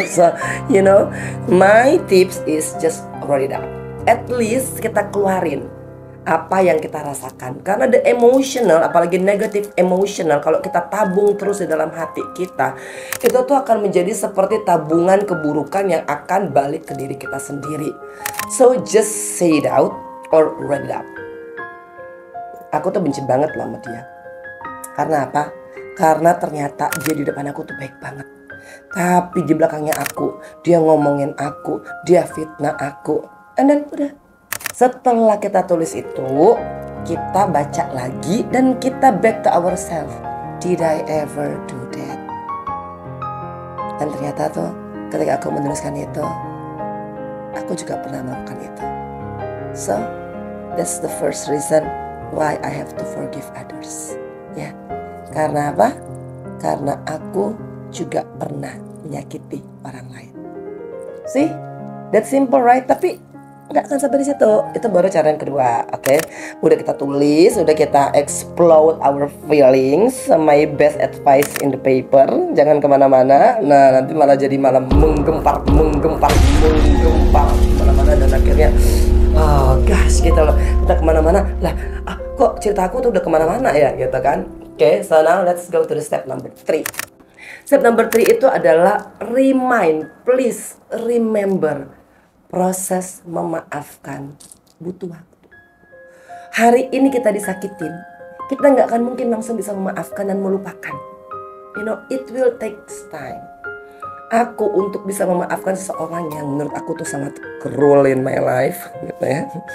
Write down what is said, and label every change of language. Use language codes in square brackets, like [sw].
[en] So, you know, my tips is just write it out. At least [id] kita keluarin apa yang kita rasakan. Karena the emotional, apalagi [en] negative emotional, [id] kalau kita tabung terus di dalam hati kita, itu tuh akan menjadi seperti tabungan keburukan yang akan balik ke diri kita sendiri. [en] So just say it out or write it out. [id] Aku tuh benci banget loh sama dia. Karena apa? Karena ternyata dia di depan aku tuh baik banget, tapi di belakangnya aku, dia ngomongin aku, dia fitnah aku. [en] And then [id] udah. Setelah kita tulis itu, kita baca lagi dan kita [en] back to ourselves. Did I ever do that? [id] Dan ternyata tuh ketika aku menuliskan itu, aku juga pernah melakukan itu. [en] So that's the first reason why I have to forgive others. [id] Ya, karena apa? Karena aku juga pernah menyakiti orang lain. [en] See, that's simple, right? [id] Tapi nggak akan sampai di situ. Itu baru cara yang kedua, oke? Udah kita tulis, udah kita [en] explode our feelings. My best advice in the paper. [id] Jangan kemana-mana. Nah, nanti malah jadi menggempar kemana-mana dan akhirnya, [en] oh gosh, [id] gitu loh. Kita kemana-mana lah. Kok cerita aku tuh udah kemana-mana ya, gitu kan? Oke, [en] so now let's go to the step number 3. [id] Step number 3 itu adalah [en] remind, please remember. [id] Proses memaafkan butuh waktu. Hari ini kita disakitin, kita nggak akan mungkin langsung bisa memaafkan dan melupakan. [en] You know, it will take time. [id] Aku untuk bisa memaafkan seseorang yang menurut aku tuh sangat [en] cruel in my life, [id] gitu ya.